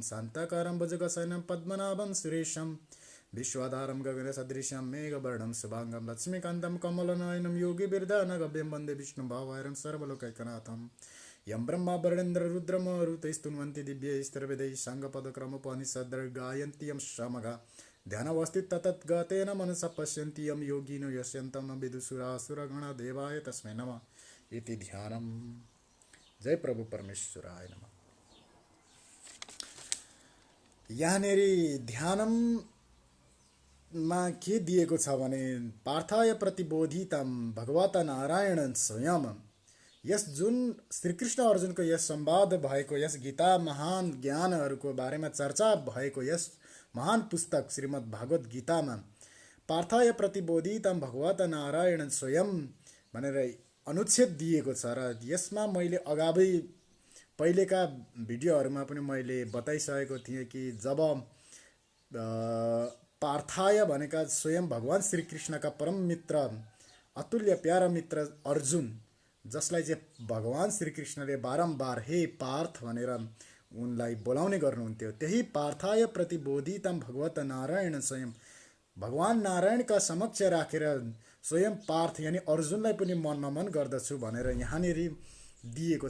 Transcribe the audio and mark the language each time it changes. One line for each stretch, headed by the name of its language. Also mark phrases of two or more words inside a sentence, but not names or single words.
Sanskrit: शान्तकारं भुजगशयनं पद्मनाभं सुरेशं विश्वाधारं गगनसदृशं मेघवर्णं शुभांगं लक्ष्मीकान्तं कमलनयनं योगिबिर्धानगभ्यं वन्दे विष्णुभावैरं सर्वलोकैकनाथं यं ब्रह्मा वरुणेन्द्र रुद्रमरुतैस्तुन्वन्ति दिव्यैस्त्रिविधैः साङ्गपदक्रमोपनिषद्भिः गायन्ति यं समगा ध्यानवस्थिततद्गतेन मनसा पश्यन्ति यं योगिनो यस्यन्तं न विदुषुरासुरगणा देवाय तस्मै नमः इति ध्यानम्। जय प्रभु परमेश्वराय नमः।
Nepali: यहाँनेरि ध्यानम मा के दिएको छ भने
Sanskrit: पार्थाय प्रतिबोधितं भगवता नारायण स्वयं
Nepali: यस जुन श्रीकृष्ण अर्जुनको यस संवाद भएको यस गीता महान ज्ञानहरूको बारेमा चर्चा भएको यस महान पुस्तक श्रीमद् भागवत गीतामा
Sanskrit: पार्थाय प्रतिबोधितं भगवता नारायण स्वयं
Nepali: भनेर अनुच्छेद दिएको छ र यसमा मैले अगावै पहिलेका भिडियोहरूमा पनि मैले बताइसकेको थिएँ कि जब पार्थाय भनेका स्वयं भगवान श्रीकृष्णका परम मित्र अतुल्य प्यारा मित्र अर्जुन जसलाई चाहिँ भगवान श्रीकृष्णले बारम्बार हे पार्थ भनेर उनलाई बोलाउने गर्नुहुन्थ्यो त्यही
Sanskrit: पार्थाय प्रतिबोधितं भगवत नारायण स्वयं
Nepali: भगवान नारायणका समक्ष राखेर स्वयं पार्थ यानी अर्जुनलाई पनि मन नमन गर्दछु भनेर यहाँनिर दिएको छ।